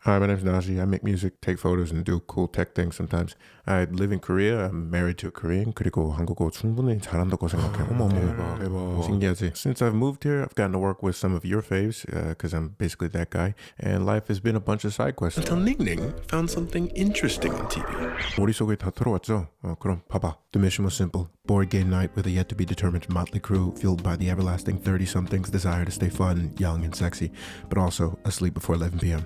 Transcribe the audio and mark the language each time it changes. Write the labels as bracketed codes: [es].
[en] Hi, my name's Naji. I make music, take photos, and do cool tech things sometimes. I live in Korea. I'm married to a Korean. [ko] 그리고 한국어 충분히 잘한다고 생각해. 어머, 대박. 신기하지? [en] Since I've moved here, I've gotten to work with some of your faves, because I'm basically that guy. And life has been a bunch of side quests. Until Ning Ning found something interesting on TV. [ko] 머릿속에 다 들어왔죠? 그럼 봐봐. The mission was simple. [en] Board game night with a yet-to-be-determined motley crew fueled by the everlasting 30-something's desire to stay fun, young, and sexy, but also asleep before 11 p.m.